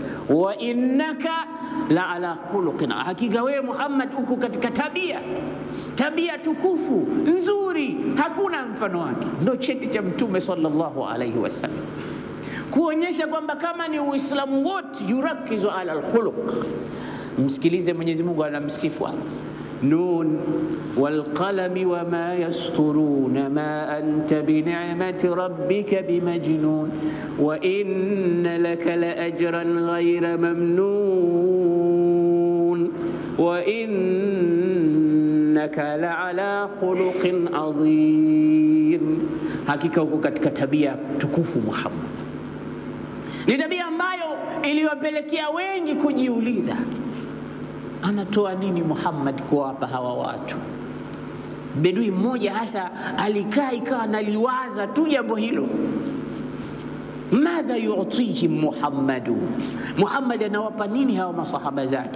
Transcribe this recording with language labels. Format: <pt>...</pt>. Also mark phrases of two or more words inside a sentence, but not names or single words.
<ar>وإنك لعلى خلق,</ar> <sw>hakika wewe Muhammad uko katika tabia tukufu nzuri, hakuna mfano wake. Ndo cheti cha Mtume</sw> <ar>صلى الله عليه وسلم,</ar> <sw>kuonyesha kwamba kama ni Uislamu wote</sw> <ar>يركز على الخلق.</ar> <sw>Msikilize Mwenyezi Mungu anamsifu,</sw> <ar>ن والقلم وما يسطرون ما أنت بنعمة ربك بمجنون وإن لك لأجرا غير ممنون وإنك لعلى خلق عظيم.</ar> <sw>Hakika uko katika tabia tukufu Muhammad. Ni tabia ambayo iliwapelekea wengi kujiuliza, anatoa nini Muhammad kuwapa hawa watu? Bedui mmoja hasa alikaa ikawa analiwaza tu jambo hilo,</sw> <ar>ماذا يعطيهم محمد,</ar> <sw>Muhammad anawapa nini hawa masahaba zake?</sw>